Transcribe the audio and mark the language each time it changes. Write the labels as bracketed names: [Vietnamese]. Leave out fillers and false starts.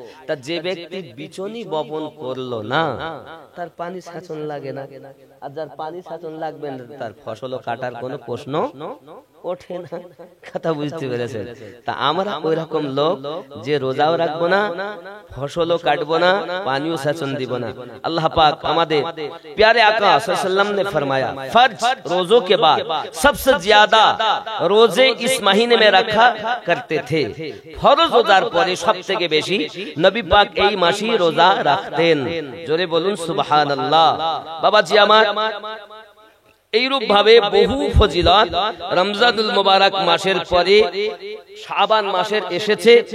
[Bangla] তা যে ব্যক্তি বিচনি বপন করলো না তার পানি সেচন লাগে না, আর যার পানি সেচন লাগবে না তার ফসলও কাটার কোনো প্রশ্ন ওঠে না। কথা বুঝতে পেরেছেন? তা আমরা ওই রকম লোক যে রোজাও রাখবো না, ফসলও কাটবো না, পানিও সেচন দিব না। [Hindi] अल्लाह पाक আমাদের प्यारे आका सल्लल्लाहु अलैहि वसल्लम ने फरमाया, फर्ज रोजों के बाद सबसे ज्यादा रोजे इस महीने में रखा करते थे। [Bangla] फर्ज रोजार পরে সবথেকে বেশি নবী পাক এই মাসেই রোজা রাখতেন। জোরে বলুন সুবহানাল্লাহ। বাবাজি আমার, এইরূপ ভাবে বহু ফজিলত রমজানুল মুবারক মাসের পরে শাবান মাসের এসেছে।